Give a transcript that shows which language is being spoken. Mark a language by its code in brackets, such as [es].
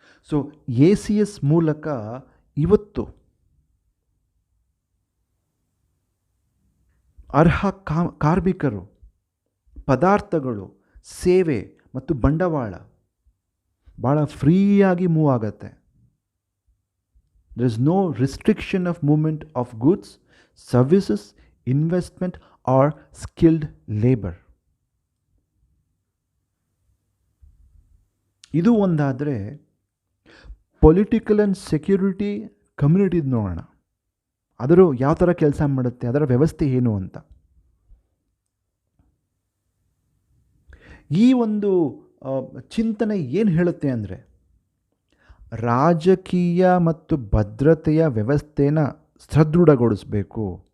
[kn] So ACS ಮೂಲಕ ಇವತ್ತು ಅರ್ಹ ಕಾರ್ಮಿಕರು, ಪದಾರ್ಥಗಳು, ಸೇವೆ ಮತ್ತು ಬಂಡವಾಳ ಭಾಳ ಫ್ರೀಯಾಗಿ ಮೂವ್ ಆಗುತ್ತೆ. [en] there is no restriction of movement of goods, services, investment or skilled labor. [kn] ಇದು ಒಂದಾದರೆ ಪೊಲಿಟಿಕಲ್ ಆ್ಯಂಡ್ ಸೆಕ್ಯೂರಿಟಿ ಕಮ್ಯುನಿಟಿ ನೋಡೋಣ. ಅದರ ಯಾವ ಥರ ಕೆಲಸ ಮಾಡುತ್ತೆ, ಅದರ ವ್ಯವಸ್ಥೆ ಏನು ಅಂತ. ಈ ಒಂದು ಚಿಂತನೆ ಏನು ಹೇಳುತ್ತೆ ಅಂದರೆ, ರಾಜಕೀಯ ಮತ್ತು ಭದ್ರತೆಯ ವ್ಯವಸ್ಥೆನ ಸದೃಢಗೊಳಿಸಬೇಕು.